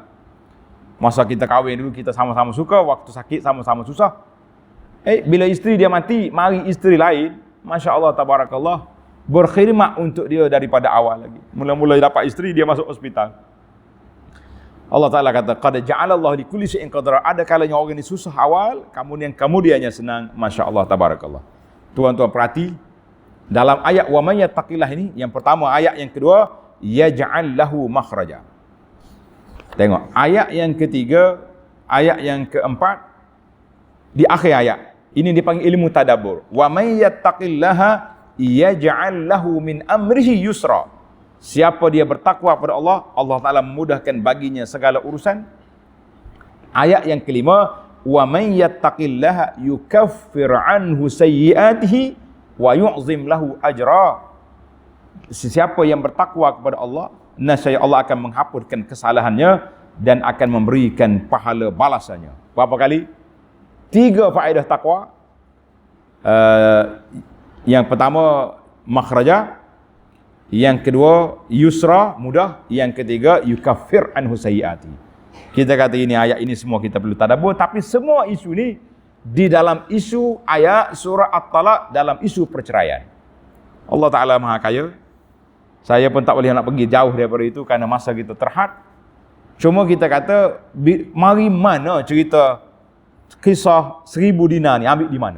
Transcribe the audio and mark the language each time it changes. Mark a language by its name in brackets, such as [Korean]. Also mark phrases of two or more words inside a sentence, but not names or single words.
[Malay] Masa kita kahwin dulu kita sama-sama suka, waktu sakit sama-sama susah. Bila isteri dia mati, mari isteri lain, [Arabic] ما شاء الله تبارك الله, [Malay] berkhidmat untuk dia daripada awal lagi. Mula-mula dapat isteri, dia masuk hospital. Allah Ta'ala kata, [Arabic] قد جعل الله لكل شيء قدرا. [Malay] Ada kalanya orang ni susah awal, kemudiannya senang. [Arabic] ما شاء الله تبارك الله. [Malay] Tuan-tuan perhati, dalam ayat [Arabic] ومن يتق الله [Malay] ini, yang pertama, ayat yang kedua, [Arabic] يجعل له مخرجا. [Malay] Tengok, ayat yang ketiga, ayat yang keempat, di akhir ayat, ini dipanggil ilmu tadabbur. [Arabic] ومن يتق الله يجعل له من أمره يسرا. [Malay] Siapa dia bertakwa pada Allah, Allah Ta'ala memudahkan baginya segala urusan. Ayat yang kelima, [Arabic] ومن يتق الله يكفر عنه سيئاته ويعظم له أجرا. [Malay] Siapa yang bertakwa kepada Allah, nescaya Allah akan menghapuskan kesalahannya dan akan memberikan pahala balasannya. Berapa kali? 3 faedah takwa. Yang pertama, makhraja. Yang kedua, yusra, mudah. Yang ketiga, [Arabic] يكفر عنه سيئاته. [Malay] Kita kata ini, ayat ini semua kita perlu tadabbur, tapi semua isu ni di dalam isu ayat surah At-Talaq, dalam isu perceraian. Allah Ta'ala Maha Kaya. Saya pun tak boleh nak pergi jauh daripada itu kerana masa kita terhad. Cuma kita kata, mari mana cerita kisah 1000 dinar ni, ambil di mana?